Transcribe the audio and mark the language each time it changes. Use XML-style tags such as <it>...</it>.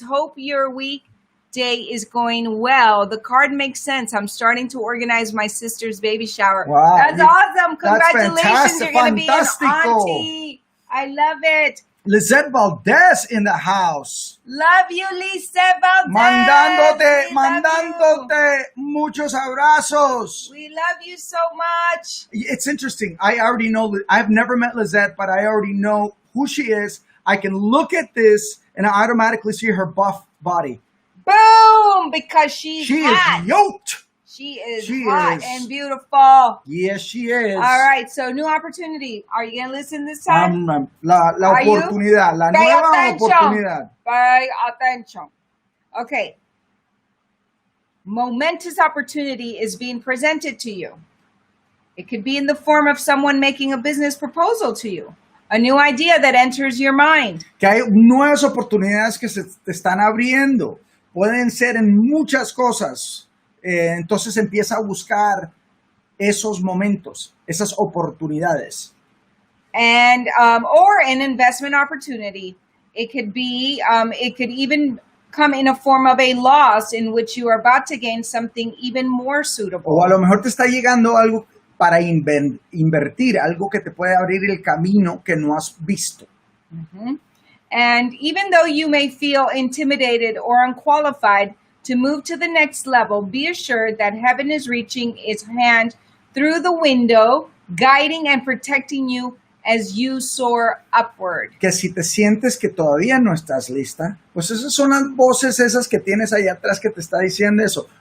<en>Hope your weekday is going well. The card makes sense. I'm starting to organize my sister's baby shower. Wow. That's awesome. Congratulations. That's You're going to be an auntie. I love it. Lizette Valdez in the house. Love you, Lizette Valdez.</en> <es>Mandándote muchos abrazos.</es> <en>We love you so much. It's interesting. I already know. I've never met Lizette, but I already know who she is. I can look at this and I automatically see her buff body. Boom! Because she's hot. Is yoked. She is hot and beautiful. Yes, she is. All right, so new opportunity. Are you going to listen this time?</en> <es>La oportunidad, la nueva oportunidad.</es> <en>Pay attention. Okay. Momentous opportunity is being presented to you. It could be in the form of someone making a business proposal to you. A new idea that enters your mind.</en> <es>Que hay nuevas oportunidades que se te están abriendo. Pueden ser en muchas cosas. Entonces empieza a buscar esos momentos, esas oportunidades.</es> <en>And or an investment opportunity. It could be, it could even come in a form of a loss in which you are about to gain something even more suitable.</en> <es>O a lo mejor te está llegando algo para invertir, algo que te puede abrir el camino que no has visto. Mm-hmm.</es> <en>And even though you may feel intimidated or unqualified to move to the next level, be assured that heaven is reaching its hand through the window, guiding and protecting you as you soar upward.</en> <es>Que si te sientes que todavía no estás lista, pues esas son las voces esas que tienes allá atrás que te está diciendo eso.</es>